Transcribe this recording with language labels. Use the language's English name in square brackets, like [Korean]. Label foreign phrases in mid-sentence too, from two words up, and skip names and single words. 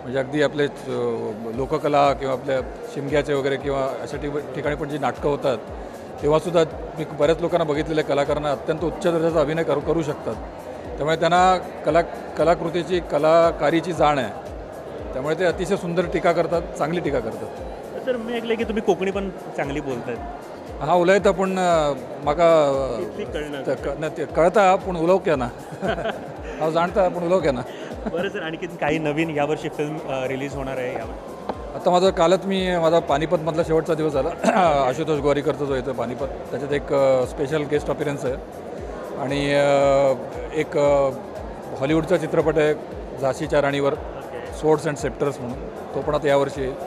[Marathi] म्हणजे अगदी आपले लोककला किंवा आपल्या शिमग्याचे वगैरे किंवा अशा ठिकाणी पण जी नाटकं होतात तेव्हासुद्धा मी बऱ्याच लोकांना बघितलेल्या कलाकारांना अत्यंत उच्च दर्जाचा अभिनय करू शकतात. त्यामुळे त्यांना कलाकृतीची कलाकारीची जाण आहे. त्यामुळे ते अतिशय सुंदर टीका करतात, चांगली टीका करतात. सर मी ऐकलं की तुम्ही कोकणी पण चांगली बोलतायत. [Konkani] हां उलयता पूण म्हाका कळटा पूण उलोवंक येना. हांव जाणता पूण उलोवंक येना. [Marathi] बरं सर, आणखी काही नवीन यावर्षी फिल्म रिलीज होणार आहे यावर? आता कालच माझा पानिपतमधला शेवटचा दिवस झाला. आशुतोष गोवारीकरचा जो येतो पानिपत, त्याच्यात एक [English] special guest appearance [Marathi] आहे. आणि एक हॉलिवूडचा चित्रपट आहे झाशीच्या राणीवर, सोर्ड्स अँड सेप्टर्स म्हणून, तो पण आता यावर्षी आहे.